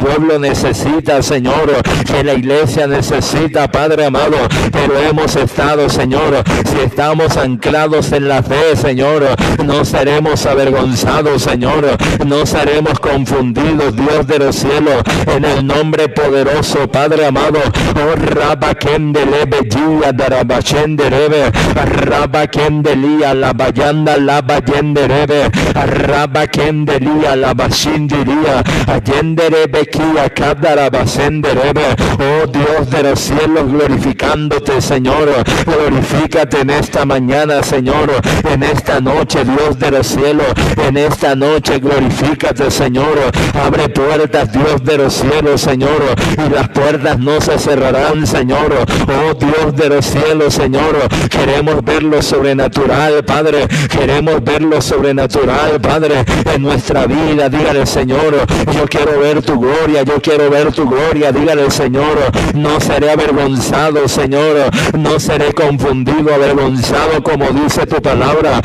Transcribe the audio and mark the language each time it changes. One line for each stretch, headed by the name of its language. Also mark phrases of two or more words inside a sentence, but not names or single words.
Spanish: pueblo necesita, Señor, que la iglesia necesita, Padre amado, pero hemos estado, Señor, si estamos anclados en la fe, Señor, no seremos avergonzados, Señor, no seremos confundidos, Dios de los cielos, en el nombre poderoso, Padre amado, oh Rabba Kendelebe Gia Darabachenderebe, Rabba Kendelia la Bayanda la Bayenderebe, Rabba Kendelia la Bashindiria, Ayenderebe Kia Kadarabasenderebe, oh Dios de los cielos, glorificándote, Señor, glorifícate en esta mañana, Señor, en esta noche, Dios de los cielos, en esta noche, glorifícate, Señor, abre puertas, Dios de los cielos, Señor, y las puertas no se cerrarán, Señor, oh Dios de los cielos, Señor, queremos ver lo sobrenatural, Padre, queremos ver lo sobrenatural, Padre, en nuestra vida, dígale, Señor, yo quiero ver tu gloria, yo quiero ver tu gloria, dígale, Señor, no seré avergonzado, Señor, no seré confundido, avergonzado, como dice tu palabra.